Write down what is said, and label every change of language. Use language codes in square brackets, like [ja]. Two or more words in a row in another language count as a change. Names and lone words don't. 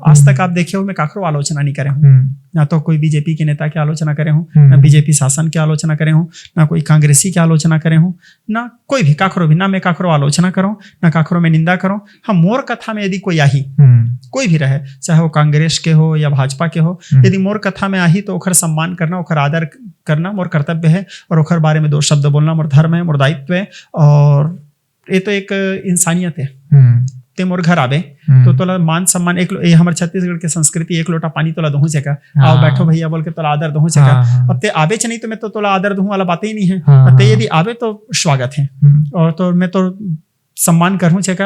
[hne] आज तक आप देखे हो मैं काकरो आलोचना नहीं करे हूँ, ना तो कोई बीजेपी के नेता की आलोचना करे हूँ, ना बीजेपी शासन की आलोचना करे हूँ, ना कोई कांग्रेसी की आलोचना करे हूँ, ना कोई भी काकरो भी, ना मैं काकरो आलोचना करूँ, ना काकरो में निंदा करूँ। हाँ, मोर कथा में यदि कोई आही, कोई भी रहे, चाहे वो कांग्रेस के हो या भाजपा के हो, यदि मोर कथा में आही तो ओखर सम्मान करना, ओखर आदर करना मोर कर्तव्य है, और ओखर बारे में 2 शब्द बोलना मोर धर्म है, मोर दायित्व है, और ये तो एक इंसानियत है। ते मोर घर आवे तो तोला मान सम्मान, एक ये हमारे छत्तीसगढ़ के संस्कृति, एक लोटा पानी तोला दूँ चेका, आओ बैठो भैया बोल के तोला आदर दूँ चेका। अब ते आवे नहीं तो मैं तो तोला आदर दूँ वाला बात ही नहीं है। ते यदि आवे तो स्वागत है, और तो मैं तो सम्मान करूँ चेका।